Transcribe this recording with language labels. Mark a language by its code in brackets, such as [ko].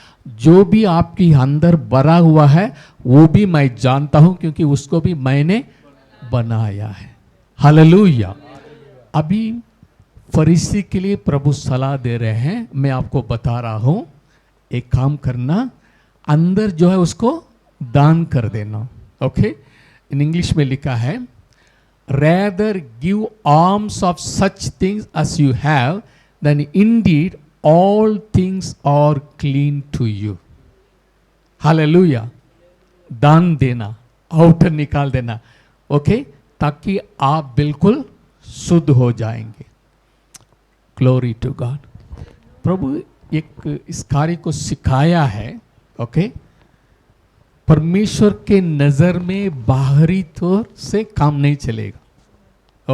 [hi] जो भी आपकी अंदर भरा हुआ है वो भी मैं जानता हूं, क्योंकि उसको भी मैंने बनाया है। हालेलुया। अभी फरीसी के लिए प्रभु सलाह दे रहे हैं। मैं आपको बता रहा हूं, एक काम करना, अंदर जो है उसको दान कर देना। [en] okay, in English [hi] में लिखा है [en] rather give alms of such things as you have, then indeed all things are clean to you. [hi] Hallelujah. दान देना, आउटर निकाल देना, ओके, ताकि आप बिल्कुल शुद्ध हो जाएंगे। Glory to God. प्रभु एक इस कार्य को सिखाया है। ओके, परमेश्वर के नजर में बाहरी तौर से काम नहीं चलेगा।